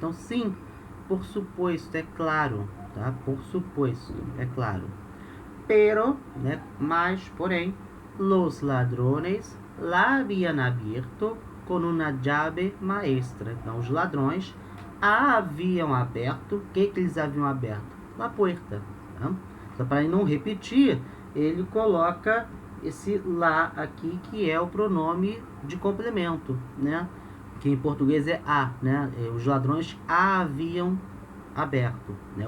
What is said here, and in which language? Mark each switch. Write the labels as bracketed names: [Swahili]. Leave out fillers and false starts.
[Portuguese] Então, sim, por supuesto, é claro, tá? Por supuesto, é claro. Pero, né? Mas, porém, [Spanish] los ladrones la habían abierto con una llave maestra. [Portuguese] Então, os ladrões a haviam aberto. O que eles haviam aberto? La puerta. Tá? Então, para não repetir, ele coloca esse lá aqui, que é o pronome de complemento, né? Que em português é a, né? Os ladrões haviam aberto, né?